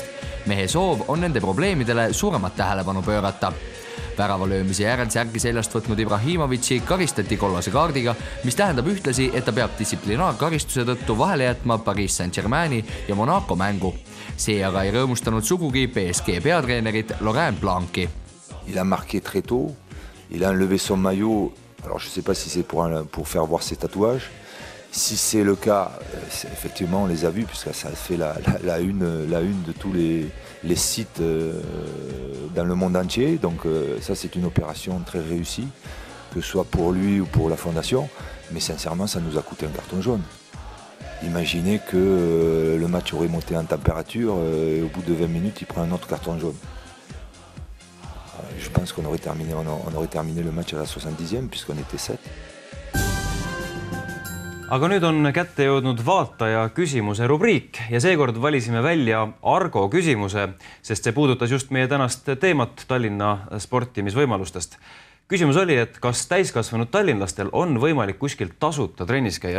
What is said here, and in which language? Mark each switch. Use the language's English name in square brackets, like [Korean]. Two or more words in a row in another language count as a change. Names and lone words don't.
[Estonian] Mehe soov on nende probleemidele suuremat tähelepanu pöörata. Väravalöömise järel särgi seljast võtnud Ibrahimovići karistati kollase kaardiga, mis tähendab ühtlasi, et ta peab distsiplinaarkaristuse tõttu vahele jätma Paris Saint-Germaini ja Monaco mängu. See aga ei rõõmustanud sugugi PSG peatreenerit Laurent Blanc'i. [French] Il a marqué très tôt, il a enlevé son maillot, alors je sais pas si c'est pour faire voir ses tatouages. Si c'est le cas, effectivement on les a vus puisque ça fait la une de tous les sites dans le monde entier. Donc ça c'est une opération très réussie, que ce soit pour lui ou pour la fondation. Mais sincèrement ça nous a coûté un carton jaune. Imaginez que le match aurait monté en température et au bout de 20 minutes il prend un autre carton jaune. Je pense qu'on aurait terminé le match à la 70e puisqu'on était 7. [Estonian] Aga nüüd on kätte jõudnud vaataja küsimuse rubriik ja seekord valisime välja Argo küsimuse, sest see puudutas just meie tänast teemat Tallinna sportimisvõimalustest. Küsimus oli, et kas täiskasvanud tallinlastel on võimalik kuskilt tasuta trennis käia?